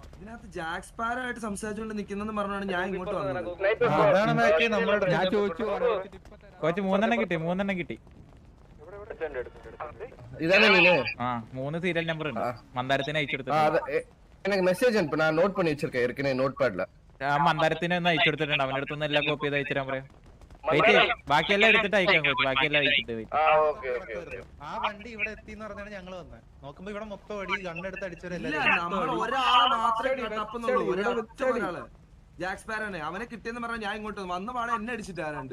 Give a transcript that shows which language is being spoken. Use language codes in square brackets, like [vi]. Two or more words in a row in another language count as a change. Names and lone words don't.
[ml] ഇതിനകത്ത് ജാക്ക് സ്പാരോ ആയിട്ട് സംസാരിച്ചുകൊണ്ട് നിൽക്കുന്നെന്ന് പറഞ്ഞാണ് ഞാൻ ഇങ്ങോട്ട് വന്നത്. ഞാൻ ചോദിച്ചു കോച്ച് 3 കിട്ടി. ആ 3 [en] serial number [ml] ഉണ്ട്. മന്ദാരത്തിന് അയച്ചെടുത്തു. [ta] മെസ്സേജ് நான் நோட் பண்ணி வச்சிருக்கேன் ஏற்கனவே நோட்பாட்ல. [ml] മന്ദാരത്തിന് ഒന്ന് അയച്ചെടുത്തിട്ടുണ്ട്. അവന്റെ അടുത്ത് എല്ലാം കോപ്പി ചെയ്ത് അയച്ചു തരാൻ പറയാം. വെയിറ്റ് ബാക്കിയെല്ലാം എടുത്തിട്ട് അയക്കാം കോച്ച്. ബാക്കിയെല്ലാം അയച്ചിട്ട് ആ വണ്ടി ഇവിടെ എത്തിന്ന് പറഞ്ഞാണ് ഞങ്ങള് വന്നത്. നോക്കുമ്പോ ഇവിടെ മൊത്തം അടി ഗണ്ണെടുത്ത് അടിച്ചവരല്ലേ. ജാക്ക് സ്പാരോനെ അവനെ കിട്ടിയെന്ന് പറഞ്ഞാൽ ഞാൻ ഇങ്ങോട്ട് വന്ന പാടെ എന്നെ അടിച്ചിട്ട് ആരാണ്ട്.